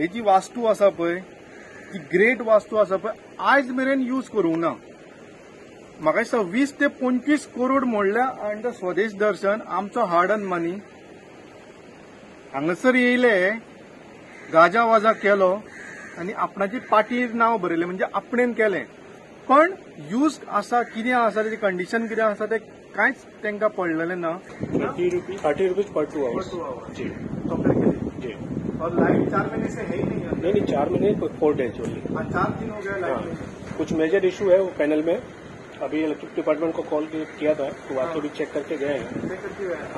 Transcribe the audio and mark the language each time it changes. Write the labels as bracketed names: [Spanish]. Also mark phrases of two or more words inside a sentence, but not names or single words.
[Konkani] जी वास्तू आसा पळय ती ग्रेट वास्तू आसा पळय आयज मेरेन यूज करूंक ना म्हाका दिसता 20 ते 25 करोड मोडल्या अंडर स्वदेश दर्शन आमचो [English] hard earned money [Konkani] हांगासर येयले गाजा वाजा केलो आनी आपणाची पाटीर नांव बरयलें म्हणजे आपणेन केलें पण यूज आसा कितें आसा तेजी कंडिशन कितें आसा तें कांयच तांकां पडलेलें ना [English] 30 rupees per 2 hours [Hindi] जी जी और लाइट 4 महीने से है ही नहीं नहीं 4 महीने [English] 4 days only [Hindi] 4 दिन हो गया लाइट कुछ [English] major issue [Hindi] है वो पैनल में अभी [English] electric department [Hindi] को कॉल किया था तो आके भी चेक करके गए हैं हाँ